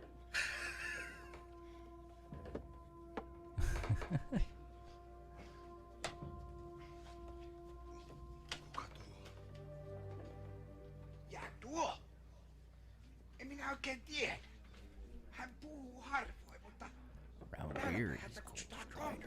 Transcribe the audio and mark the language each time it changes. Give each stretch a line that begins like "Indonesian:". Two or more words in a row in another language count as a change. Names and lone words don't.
Finnish: Kuka tuo? Ja tuo? En minä oikein tiedä. Hän puhuu harvoin, mutta
English: Around here, he's
Finnish: häntä
English: called
Finnish: kutsutaan
English: Strider.